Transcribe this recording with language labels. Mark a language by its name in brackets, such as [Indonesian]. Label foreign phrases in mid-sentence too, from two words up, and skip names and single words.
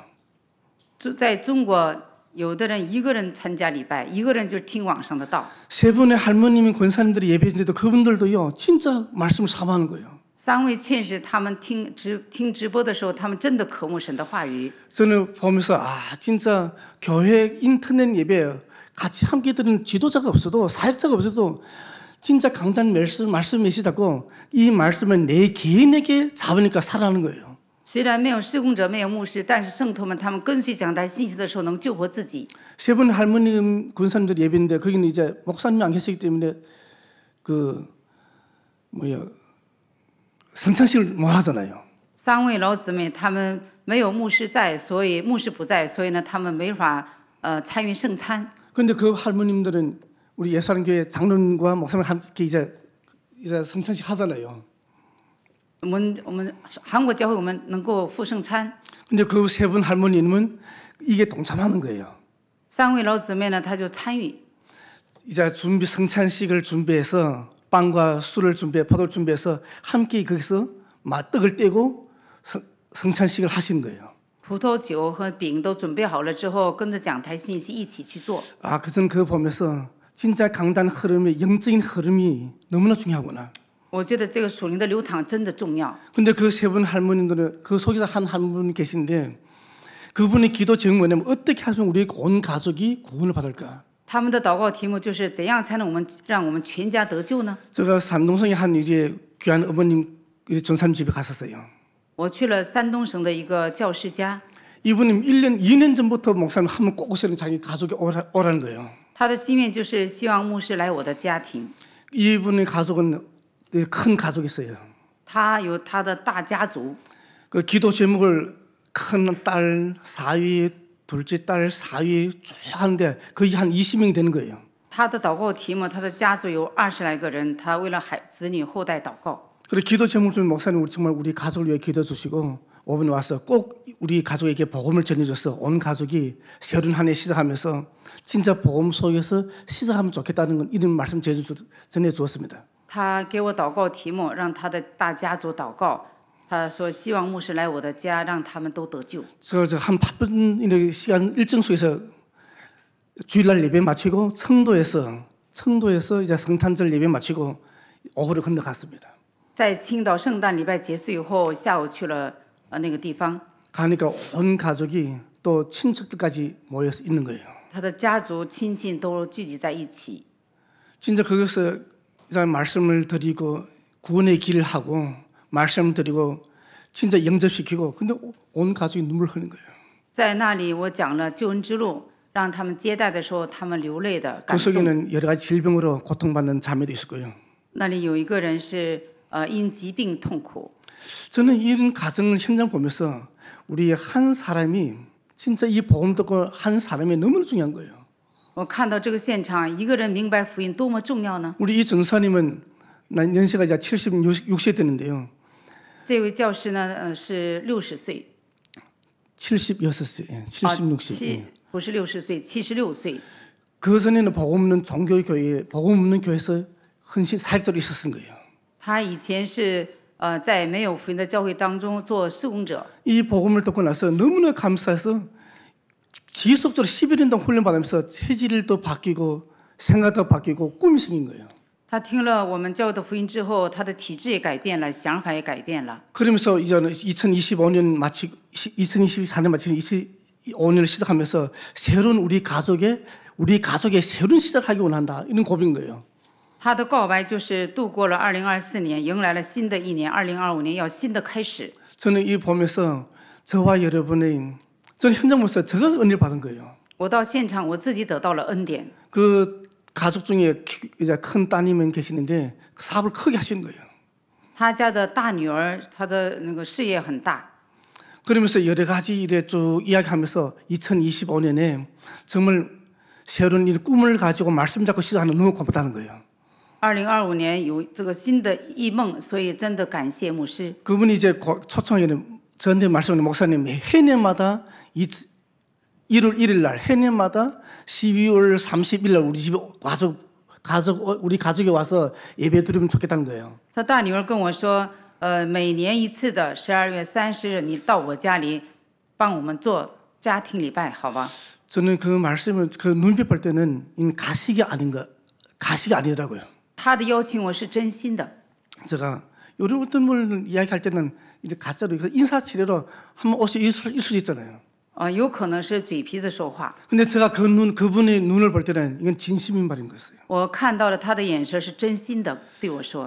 [Chinese] 在中国，有的人一个人参加礼拜，一个人就听网上的道。 [Korean] 세 분의 할머님이 권사님들이 예배드린데도 그분들도요, 진짜 말씀을 사모하는 거예요. [Chinese] 3 位劝士他们听直播的时候，他们真的渴慕神的话语。 [Korean] 저는 보면서 진짜 교회 인터넷 예배 같이 함께 들은 지도자가 없어도 사역자가 없어도 진짜 강단 말씀 메시지 잡고 이 말씀을 내 개인에게 잡으니까 살아나는 거예요. [Chinese] 虽然没有事工者，没有牧师，但是圣徒们他们跟随讲台信息的时候，能救活自己。 [Korean] 세 분 할머님 군사님들 예배인데 거기는 이제 목사님이 안 계시기 때문에 성찬식을 못 하잖아요. [Chinese] 3 位老姊妹他们没有牧師在，所以牧師不在，所以呢，他们没法参与圣餐。 [Korean] 그런데 그 할머님들은 우리 예수님교회 장로님과 목사님 함께 이제 성찬식 하잖아요. [Chinese] 我们韩国教会我们能够赴圣餐。 [Korean] 근데 그 세 분 할머님은 이게 동참하는 거예요. [Chinese] 3 位老姊妹呢，她就参与。 [Korean] 이제 성찬식을 준비해서 빵과 술을 포도를 준비해서 함께 거기서 떡을 떼고 성찬식을 하시는 거예요. [Chinese] 葡萄酒和饼都准备好了之后，跟着讲台信息一起去做。 [Korean] 저는 그거 보면서 진짜 강단 흐름이 영적인 흐름이 너무나 중요하구나. [Chinese] 我觉得这个属灵的流淌真的重要。 [Korean] 근데 그 세 분 할머님들은 그 속에서 한 분 계신데 그분의 기도 제목이 뭐냐면 어떻게 하면 우리 온 가족이 구원을 받을까? [Chinese] 他们的祷告题目就是怎样才能让我们全家得救呢？ [Korean] 제가 산동성의 한 이제 귀한 어머님 전사님 집에 갔었어요. [Chinese] 我去了山东省的一个教师家， [Korean] 이분이 2년 전부터 목사님 한번 꼭 오시는 자기 가족이 오라는 거예요. [Chinese] 他的心愿就是希望牧师来我的家庭。 [Korean] 이분의 가족은 큰 가족이 있어요. [Chinese] 他有他的大家族， [Korean] 그 기도 제목을 큰 딸 4위, 둘째 딸 4위 쭉 하는데 거의 한 20명이 되는 거예요. [Chinese] 他的祷告题目，他的家族有20来个人，他为了子女后代祷告。 [Korean] 그리고 기도 제목 중에 목사님 정말 우리 가족을 위해 기도해 주시고 5분에 와서 꼭 우리 가족에게 복음을 전해줘서 온 가족이 새로운 한 해 시작하면서 진짜 복음 속에서 시작하면 좋겠다는 건 이런 말씀 전해 주었습니다. [Chinese] 他给我祷告题目，让他的大家族祷告。他说希望牧师来我的家，让他们都得救。 [Korean] 그래서 한 8분 시간 일정 속에서 주일날 예배 마치고 청도에서 이제 성탄절 예배 마치고 오후를 건너갔습니다. [Chinese] 在青岛圣诞礼拜结束以后，下午去了那个地方。 [Korean] 가니까 온 가족이 또 친척들까지 모여서 있는 거예요. [Chinese] 他的家族亲戚都聚集在一起。 [Korean] 진짜 거기서 이제 말씀을 드리고 구원의 길을 하고 말씀을 드리고 진짜 영접시키고 근데 온 가족이 눈물 흘리는 거예요. [Chinese] 在那里我讲了救恩之路，让他们接待的时候，他们流泪的 [Korean] 그 [Chinese] 感动。 [Korean] 속에는 여러 가지 질병으로 고통받는 자매도 있을 거예요. [Chinese] 那里有一个人是因疾病痛苦。 [Korean] 저는 이런 가정 현장 보면서 우리 한 사람이 진짜 이 복음 듣고 한 사람이 너무 중요한 거예요. [Chinese] 我看到这个现场，一个人明白福音多么重要呢？ [Korean] 우리 이 전사님은 연세가 이제 76세 됐는데요. [Chinese] 这位教师呢，是60岁， [Korean] 76세, 76세. [Chinese] 不是60岁，76岁。 [Korean] 그 전에는 복음 없는 종교교회, 복음 없는 교회에서 헌신 사역자로 있었던 거예요. [Chinese] 他以前是在没有福音的教会当中做事工者。 [Korean] 이 복음을 듣고 나서 너무나 감사해서 지속적으로 11년 동안 훈련받으면서 체질도 바뀌고 생각도 바뀌고 꿈이 생긴 거예요. [Chinese] 他听了我们教会的福音之后，他的体质也改变了，想法也改变了。 [Korean] 그러면서 이제는 2025년 마치고 2024년 마치고 25년을 시작하면서 새로운 우리 가족의 새로운 시작하기 원한다 이런 고백인 거예요. [Chinese] 他的告白就是度过了2024年，迎来了新的一年，2025年要新的开始。 [Korean] 저는 이 보면서 저와 여러분의 저는 현장 보면서 제가 은혜를 받은 거예요. [Chinese] 我到现场，我自己得到了恩典。 [Korean] 그 가족 중에 이제 큰 따님은 계시는데 그 사업을 크게 하시는 거예요. [Chinese] 他家的大女儿，她的那个事业很大。 [Korean] 그러면서 여러 가지 일에 쭉 이야기하면서 2025년에 정말 새로운 일 꿈을 가지고 말씀 잡고 시작하는 너무 고맙다는 거예요. [Chinese] 2025 年有这个新的异梦，所以真的感谢牧师。 [Korean] 그분이 이제 초청하기는 저한테 말씀하는 목사님 해년마다 1월 1일 날 해년마다 12월 30일 날 우리 집에 우리 가족이 와서 예배 드리면 좋겠다는 거예요. [Chinese] 他大女儿跟我说，每年一次的12月30日，你到我家里帮我们做家庭礼拜，好吧？ [Korean] 저는 그 말씀을 그 눈빛 볼 때는 가식이 아니더라고요. [Chinese] 他的邀请我是真心的。 [Korean] 제가 이런 어떤 걸 이야기할 때는 이제 가짜로 인사치레로 한번 옷이 있을 수 있잖아요. [Chinese] 有可能是嘴皮子说话。 [Korean] 근데 제가 그분의 눈을 볼 때는 이건 진심인 말인 거였어요. [Chinese] 我看到了他的眼神是真心的对我说。